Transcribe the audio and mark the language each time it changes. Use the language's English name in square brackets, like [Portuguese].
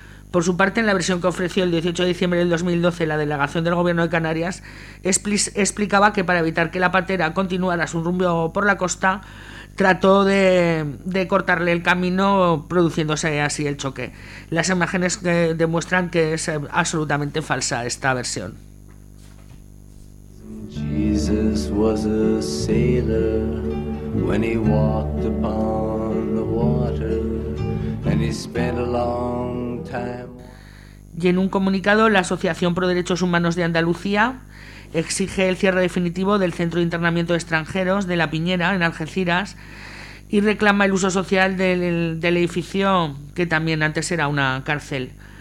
[Spanish] Por su parte, en la versión que ofreció el 18 de diciembre del 2012 la delegación del Gobierno de Canarias, explicaba que para evitar que la patera continuara su rumbo por la costa, trató de cortarle el camino, produciéndose así el choque. Las imágenes que demuestran que es absolutamente falsa esta versión. [English] Jesus was a sailor when he walked upon the water and he spent a long time. [Spanish] Y en un comunicado, la Asociación Pro Derechos Humanos de Andalucía exige el cierre definitivo del centro de internamiento de extranjeros de La Piñera, en Algeciras, y reclama el uso social del edificio, que también antes era una cárcel.